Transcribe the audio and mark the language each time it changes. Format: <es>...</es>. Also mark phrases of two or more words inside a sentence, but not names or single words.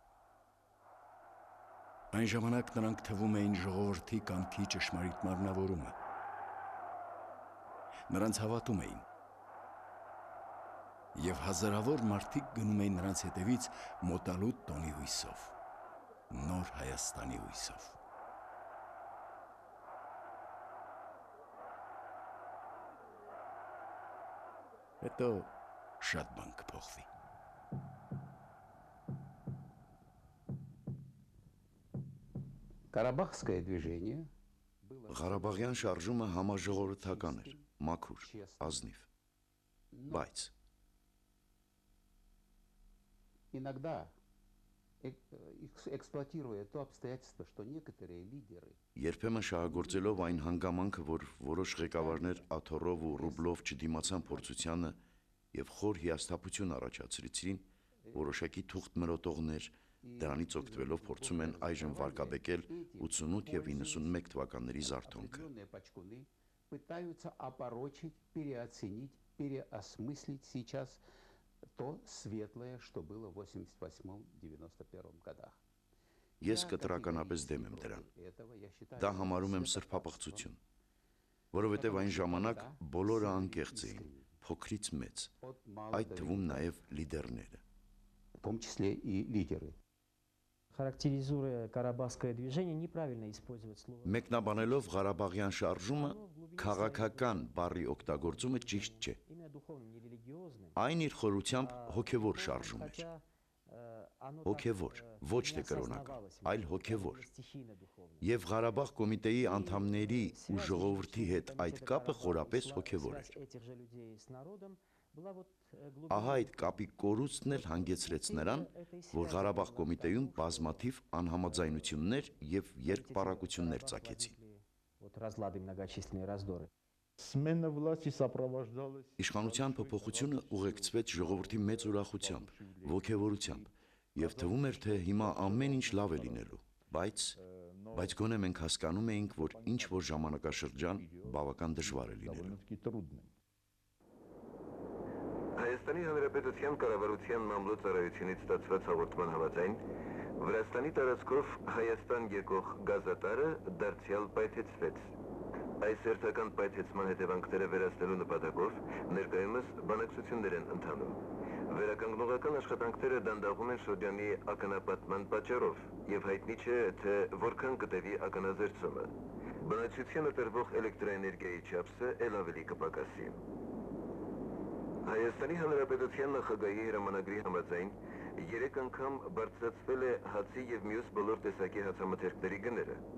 <hy>Այն ժամանակ նրանք թվում էին ժողովրդի կամքի ճշմարիտ մարմնավորումը։ Նրանց հավատում էին։ Եվ հազարավոր մարդիկ գնում էին նրանց հետևից մոտալուտ տոնի հույսով, նոր Հայաստանի հույսով։ Հետո շատ բան կփոխվի։</hy> <ru>Карабахское движение</ru> <hy>Ղարաբաղյան շարժումը համաժողովրդական էր, մաքուր, ազնիվ, բայց</hy> <ru>иногда, эксплуатируя то обстоятельство, что некоторые лидеры</ru> <hy>երբեմն շահագործելով այն հանգամանքը, որ որոշ ղեկավարներ աթոռով ու ռուբլով չդիմացան փորձությանը եւ խոր հիասթափություն առաջացրեցին, որոշակի թուղթ մրոտողներ դրանից օգտվելով փորձում են այժմ վարկաբեկել 88 եւ 91 թվականների զարթոնքը։</hy> <ru>определенные пачкуны пытаются опорочить, переоценить, переосмыслить сейчас то светлое, что было в 88-91 годах.</ru> <hy>Ես կտրականապես դեմ եմ դրան։ Դա համարում եմ սրբապղծություն, որովհետև այն ժամանակ բոլորը անկեղծ էին, փոքրից մեծ, այդ թվում նաև լիդերները։</hy> <ru>В том числе и лидеры. Характеризуя карабахское движение, неправильно использовать слово.</ru> <hy>Մեկնաբանելով Ղարաբաղյան շարժումը, քաղաքական բառի օգտագործումը ճիշտ չէ։</hy> <ru>Именно духовным, не религиозным.</ru> <hy>Այն իր խորությամբ հոգևոր շարժում էր։ Հոգևոր, ոչ թե կրոնական, այլ հոգևոր։ Եվ Ղարաբաղ կոմիտեի անդամների ու ժողովրդի հետ այդ կապը խորապես հոգևոր էր։ Ահա այդ կապի կորուստն էլ հանգեցրեց նրան, որ Ղարաբաղ կոմիտեում բազմաթիվ անհամաձայնություններ եւ երկպառակություններ ծագեցին։</hy> <ru>Вот разлады, многочисленные раздоры. Смена власти сопровождалась</ru> <hy>Իշխանության փոփոխությունը ուղեկցվեց ժողովրդի մեծ ուրախությամբ, ոգևորությամբ, եւ թվում էր, թե հիմա ամեն ինչ լավ է լինելու, բայց գոնե մենք հասկանում էինք, որ ինչ որ ժամանակաշրջան բավական դժվար է լինելու։</hy> <ru>довольно-таки трудным.</ru> <hy>Հայաստանի Հանրապետության կառավարության մամլոյցարայությունից ստացված հաղորդման համաձայն Վրաստանի տարածքով Հայաստան եկող գազատարը դարձյալ պայթեցվեց։ Այս հերթական պայթեցման հետևանքները վերացնելու նպատակով ներկայումս բանակցություններ են ընթանում։ Վերականգնողական աշխատանքները դանդաղում են շոդյանի ականապատման պատճառով եւ հայտնի չէ, թե որքան կտևի ականազերծումը։ Բնակչությանը տրվող էլեկտրոէներգիայի չափսը ել ավելի կպակասի։ Հայաստանի Հանրապետության նախագահի հրամանագրի համաձայն 3 անգամ բարձրացվել է հացի եւ մյուս բոլոր տեսակի հացամթերքների գները։</hy>